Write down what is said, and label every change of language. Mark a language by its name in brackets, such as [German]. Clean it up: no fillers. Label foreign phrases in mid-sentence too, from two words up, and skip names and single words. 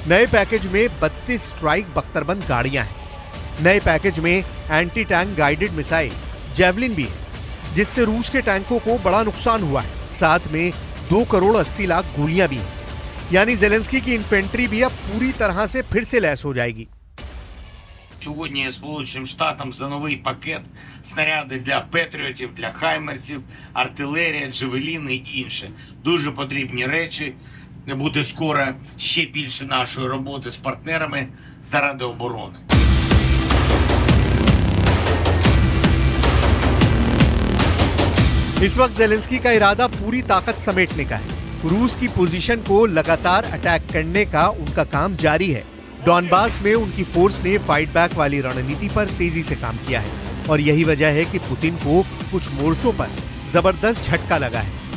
[Hindi] नए पैकेज में 32 स्ट्राइक बख्तरबंद गाड़ियां हैं। नए पैकेज में [English] anti tank guided missile [Hindi] जेवलिन भी है जिससे रूस के टैंकों को बड़ा नुकसान हुआ है। साथ में 2 करोड़ 80 लाख गोलियां भी हैं, यानी जेलेंस्की की इन्फेंट्री भी अब पूरी तरह से फिर से लैस हो जाएगी। [Ukrainian] Сьогодні Сполученим Штатам за новий пакет снаряди для патріотів, для хаймерсів, артилерія, джавеліни і інше. Дуже потрібні речі. Буде скоро ще більше нашої роботи з партнерами заради оборони. [Hindi] इस वक्त जेलेंस्की का इरादा पूरी ताकत समेटने का है। रूस की पोजीशन को लगातार अटैक करने का उनका काम जारी है। डॉनबास में उनकी फोर्स ने [English] fight back [Hindi] वाली रणनीति पर तेजी से काम किया है और यही वजह है कि पुतिन को कुछ मोर्चों पर जबरदस्त झटका लगा है।